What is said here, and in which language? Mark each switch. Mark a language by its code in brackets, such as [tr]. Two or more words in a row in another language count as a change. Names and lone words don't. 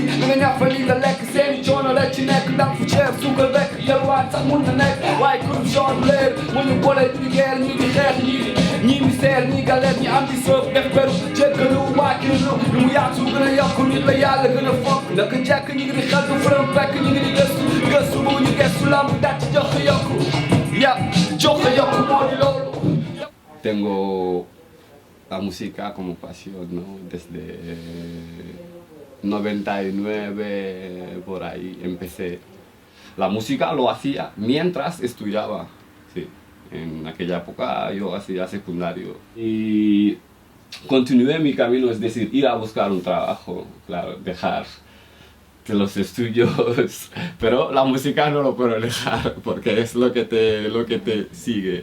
[wo] nga ñafe li nga lekk seeni coono la ci nekk ndax fu ceeb suukar rek yalwaan sax mun na nekk waaye corruption du leer mu ñu boole di guerre ñi di xeex ñi misère ñi galère ñi am di soof def beru jéggalu waakilu lu mu yaatu gën a yokk nit la yàlla gën a fonk naka jekk ñi ngi di xel du fërëm fekk ñi ngi di gëstu bu ñu gëstu lamb dàcc jox yokku ya jox yokku moo di loolu. [es] Tengo la música como pasión, ¿no? Desde 99 por ahí empecé. La música lo hacía mientras estudiaba, sí. En aquella época yo hacía secundario y continué mi camino, es decir, ir a buscar un trabajo, claro, dejar de los estudios, pero la música no lo puedo dejar porque es lo que te sigue.